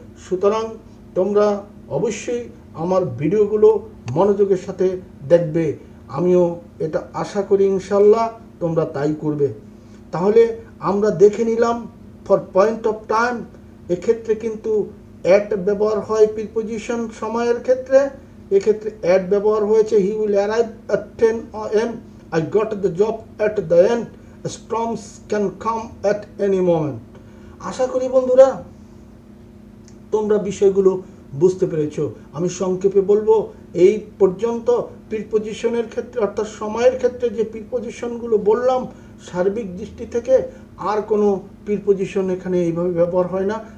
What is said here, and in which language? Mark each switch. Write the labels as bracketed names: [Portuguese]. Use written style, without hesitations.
[Bangla] সুতরাং তোমরা অবশ্যই আমার ভিডিওগুলো মনোযোগের সাথে দেখবে। আমিও এটা আশা করি ইনশাল্লাহ তোমরা তাই করবে। তাহলে আমরা দেখে নিলাম ফর পয়েন্ট অফ টাইম এক্ষেত্রে কিন্তু অ্যাট ব্যবহার হয় প্রিপোজিশন সময়ের ক্ষেত্রে। এক্ষেত্রে অ্যাট ব্যবহার হয়েছে [English] He will arrive at 10 AM, I got the job at the end, storms can come at any moment. [Bangla] আশা করি বন্ধুরা তোমরা বিষয়গুলো বুঝতে পেরেছো। আমি সংক্ষেপে বলবো, এই পর্যন্ত প্রিপোজিশনের ক্ষেত্রে অর্থাৎ সময়ের ক্ষেত্রে যে প্রিপোজিশনগুলো বললাম সার্বিক দৃষ্টি থেকে আর কোনো প্রিপোজিশন এখানে এইভাবে ব্যবহার হয় না।